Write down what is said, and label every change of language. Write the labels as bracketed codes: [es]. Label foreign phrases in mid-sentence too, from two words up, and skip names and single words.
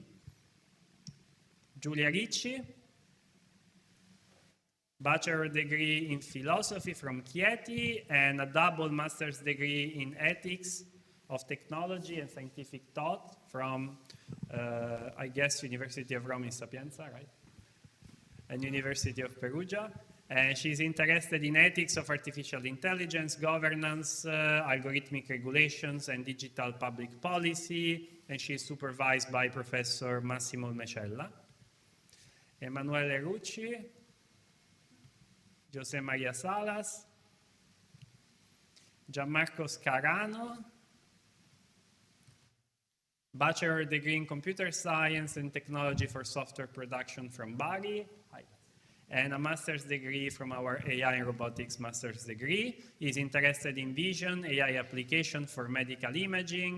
[en] Giulia Ricci, bachelor's degree in philosophy from Chieti and a double master's degree in ethics of technology and scientific thought from, I guess, University of Rome in Sapienza, right? And University of Perugia. And she's interested in ethics of artificial intelligence, governance, algorithmic regulations, and digital public policy. And she's supervised by Professor Massimo Mecella. Emanuele Rucci, José Maria Salas, Gianmarco Scarano, bachelor degree in computer science and technology for software production from Bari, and a master's degree from our AI and robotics master's degree. He's interested in vision, AI application for medical imaging.